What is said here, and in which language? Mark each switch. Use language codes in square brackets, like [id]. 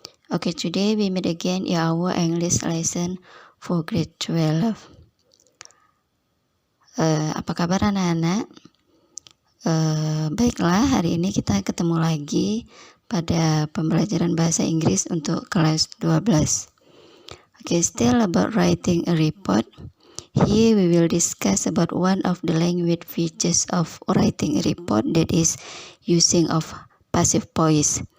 [en] Okay, today we meet again in our English lesson for grade 12. [id] Apa kabar anak-anak? Baiklah, hari ini kita ketemu lagi pada pembelajaran bahasa Inggris untuk kelas 12. [en] Okay, still about writing a report. Here we will discuss about one of the language features of writing a report, that is using of passive voice.